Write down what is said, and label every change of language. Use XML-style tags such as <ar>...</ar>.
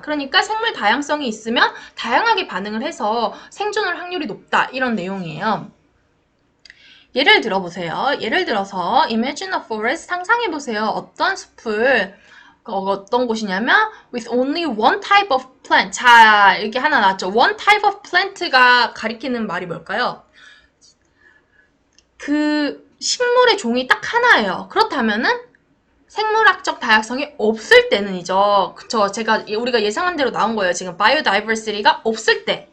<ko>그러니까 생물 다양성이 있으면 다양하게 반응을 해서 생존할 확률이 높다. 이런 내용이에요. 예를 들어보세요. 예를 들어서</ko> <en>imagine a forest</en> <ko>상상해보세요. 어떤 숲을 어떤 곳이냐면</ko> <en>with only one type of plant.</en> <ko>자, 이렇게 하나 나왔죠.</ko> <en>one type of plant</en> <ko>가 가리키는 말이 뭘까요? 그 식물의 종이 딱 하나예요. 그렇다면은 생물학적 다양성이 없을 때는이죠. 그쵸? 우리가 예상한 대로 나온 거예요. 지금 biodiversity가 없을 때.</ko>